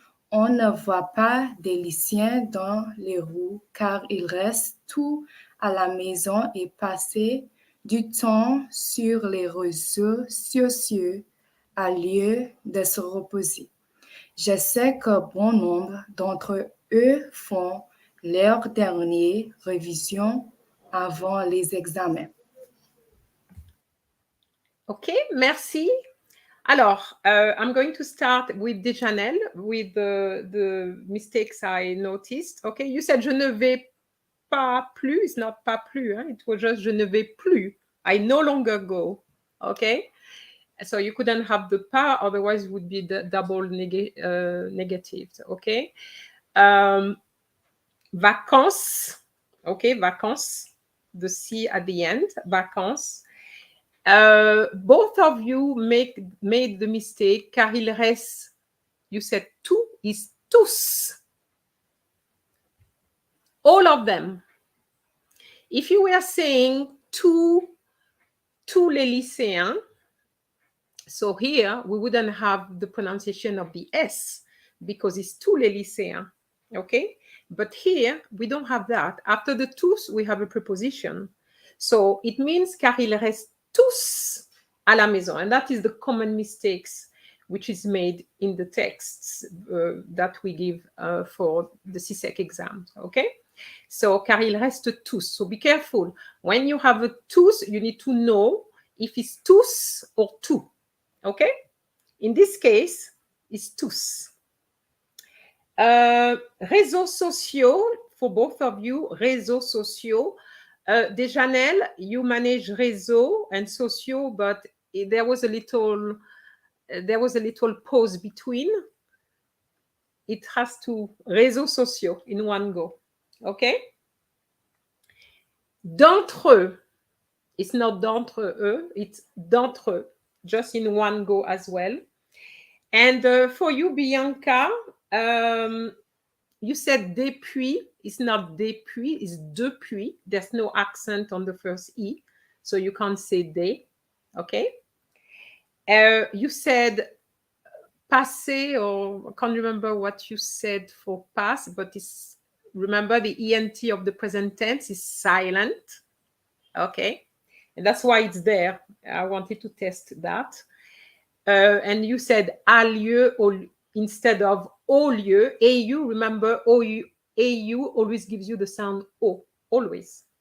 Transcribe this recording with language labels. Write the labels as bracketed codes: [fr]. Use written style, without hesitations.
[fr] On ne voit pas des lycéens dans les rues car ils restent tous à la maison et passent du temps sur les réseaux sociaux au lieu de se reposer. Je sais que bon nombre d'entre eux font leur dernière révision avant les examens. Okay, merci. [en] Alors, I'm going to start with Dejanel, with the mistakes I noticed. Okay, you said [fr] je ne vais pas plus. [en] It's not [fr] pas plus. [en] Hein? It was just [fr] je ne vais plus. [en] I no longer go. Okay, so you couldn't have the pas, otherwise it would be the double negative. [fr] Okay, vacances. [en] Okay, vacances. The C at the end. Vacances. Both of you made the mistake, [fr] car il reste, [en] you said tout is tous. All of them. If you were saying [fr] tous les lycéens, [en] so here we wouldn't have the pronunciation of the S because it's tous les lycéens, okay? But here we don't have that. After the tous, we have a preposition. So it means [fr] car il reste tous à la maison. [en] And that is the common mistakes which is made in the texts that we give for the CSEC exam, okay? So, [fr] car il reste tous. [en] So be careful. When you have a tous, you need to know if it's tous or tout, okay? In this case, it's tous. Réseaux sociaux, for both of you, [fr] réseaux sociaux. [en] Dejanel, you manage réseau and sociaux, but there was a little pause between. It has to [fr] réseaux sociaux [en] in one go. Okay? D'entre eux. It's not [fr] d'entre eux, [en] it's d'entre eux, just in one go as well. And for you, Bianca, you said depuis. It's not depuis, it's depuis. There's no accent on the first E, so you can't say des. Okay? You said passé, or I can't remember what you said for pass, but it's, remember the ENT of the present tense is silent. Okay? And that's why it's there. I wanted to test that. And you said a lieu instead of [fr] au lieu. [en] AU, remember, AU always gives you the sound O, always.